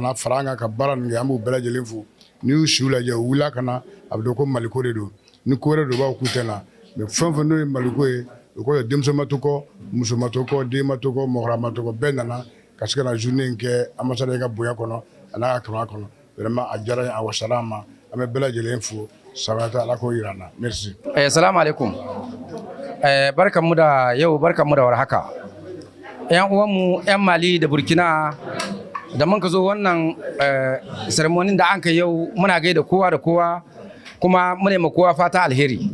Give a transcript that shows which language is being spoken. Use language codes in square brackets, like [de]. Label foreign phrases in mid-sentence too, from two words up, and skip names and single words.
[bm] na fara an kan ka baara nin kɛ an b'u bɛɛ lajɛlen fo n'i y'u siw lajɛ u wulila ka na a bɛ dɔn ko Maliko de don ni ko wɛrɛ don u b'a fɔ k'u tɛ na mais fɛn o fɛn n'o ye Maliko ye o kɔrɔ ye denmisɛn ma to kɔ muso ma to kɔ den ma to kɔ mɔgɔkɔrɔba ma to kɔ bɛɛ nana ka se ka na journée in kɛ ambassade ka bonya kɔnɔ a n'a ka kamana kɔnɔ vraiment a diyara an ye a wasara an ma an bɛ bɛɛ lajɛlen fo sabata Ala k'o yira an na merci. [ar] السلام عليكم. [ha] Barkanmu da yau barkanmu da warhaka. Yan uwanmu 'yan Mali da Burkina da mun ka zo wannan ceremony da an kai yau muna gaida kowa da kowa kuma mu ne kowa fata alheri.